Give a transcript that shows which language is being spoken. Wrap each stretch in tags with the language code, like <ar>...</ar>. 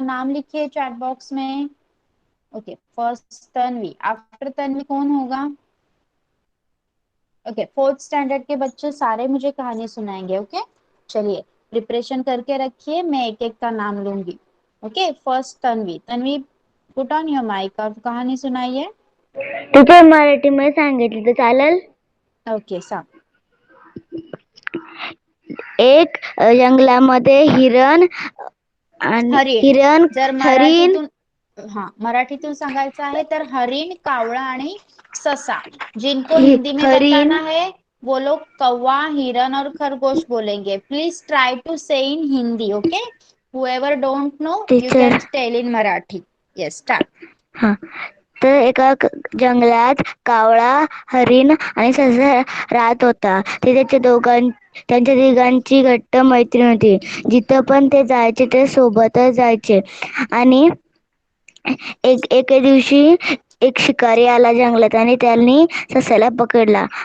<hi>नाम लिखिए chat box में।</hi> <en>okay, first</en> <hi>Tanvi,</hi> <en>after</en> <hi>Tanvi कौन होगा? ओके, फोर्थ स्टैंडर्ड के बच्चे सारे मुझे कहानी सुनाएंगे। ओके, चलिए प्रिपरेशन करके रखिए, मैं एक एक का नाम लूंगी।</hi> <en>Okay, first Tanvi. Tanvi, put on your mic</en> <hi>और कहानी सुनाइए।</hi> <mr>टीचर मराठीमध्ये सांगितलं तर चालेल? ओके, सांग। एक जंगलामध्ये हिरण हरिण, जर मराठीतून मराठीतून सांगायचं आहे तर हरिण, कावळा आणि ससा।</mr> <hi>जिनको हिंदी में बताना है वो लोग कौवा, हिरन और खरगोश बोलेंगे।</hi> <en>Please try to say in Hindi. Okay, whoever don't know you can tell in Marathi. Yes, start.</en> <mr>हाँ, तर एका जंगलात कावळा, हरिण आणि ससा राहत होता. त्यांच्या तिघांची घट्ट मैत्री होती. जिथं पण ते जायचे ते सोबतच जायचे. आणि एके दिवशी एक शिकारी आला जंगलात आणि त्यांनी ससाला पकडला.</mr>